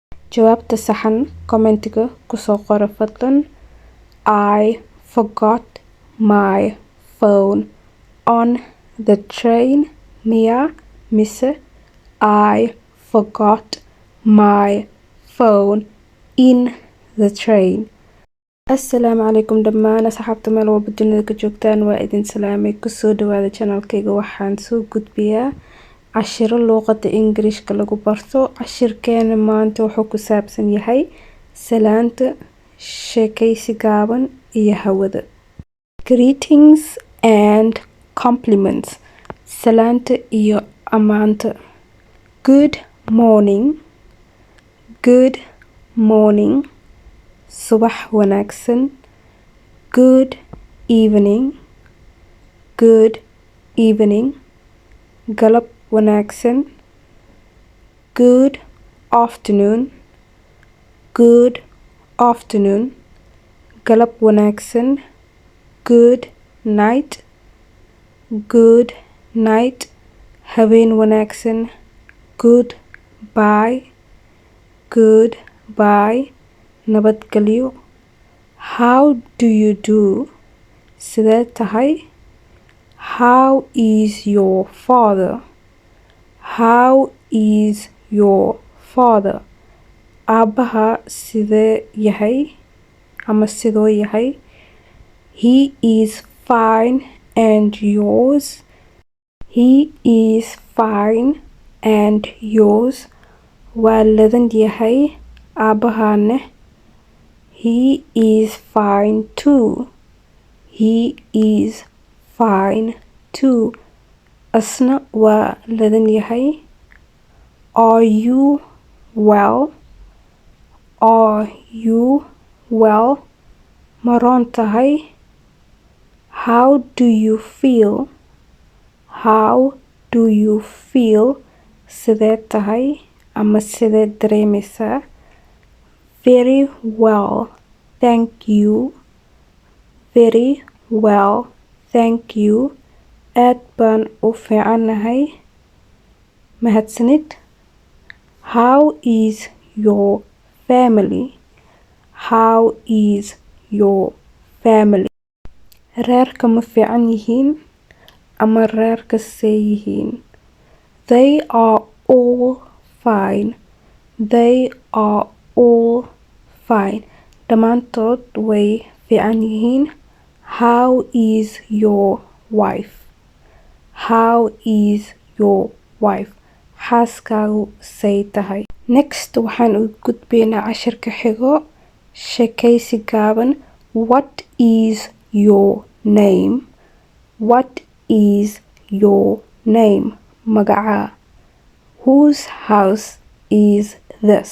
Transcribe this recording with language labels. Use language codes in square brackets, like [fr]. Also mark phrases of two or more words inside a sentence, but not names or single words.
[so] jawaabta saxan commentiga kusoo qora fadlan. [en] I forgot my phone on the train. [so] Mia mise [en] I forgot my phone in the train. [so] Assalaamu calaykum dhammaan asxaabta meel walba dunida ka joogtaan, waa idin salaamay. Kusoo dhawaada channelkayga. Waxaan soo gudbiyaa cashiro luqadda Ingiriiska lagu barto. Casharkan maanta wuxuu ku saabsan yahay salaanta, sheekaysi gaaban iyo hawada. [en] Greetings and compliments. [so] Salaanta iyo amaanta. [en] Good morning. Good morning. [so] Subax wanaagsan. [en] Good evening. Good evening. [so] Galab wanaagsan. [en] Good afternoon. Good afternoon. [so] Galab wanaagsan. [en] Good night. Good night. [so] Habeen wanaagsan. [en] Good bye. Good bye. Nabadgelyo. How do you do? [so] Sidee tahay? [en] How is your father? How is your father? [so] Aabaha sidee yahay ama sidoo yahay? [en] He is fine and yours? He is fine and yours? [so] Waa ladan yahay aabahane? [en] He is fine too. He is fine too. [so] Asna waa ladan yahay. [en] Are you well? Are you well? [so] Maroon tahay? [en] How do you feel? How do you feel? [so] Sidee tahay ama sidee dareemaysaa? [en] Very well, thank you. Very well, thank you. [so] Aad baan u fiicanahay. Mahadsanid. [en] How is your family? How is your family? [so] Reerka ma fiican yihiin ama reerka see yihiin? [en] They are all fine. They are all fine. [so] Dhammaantood way fiican yihiin. [en] How is your wife? How is your wife? [so] Xaaskaagu say tahay? Next waxaan u gudbaynaa casharka xigo. Sheekaysi gaaban. [en] What is your name? What is your name? Magacaa. Whose house is this?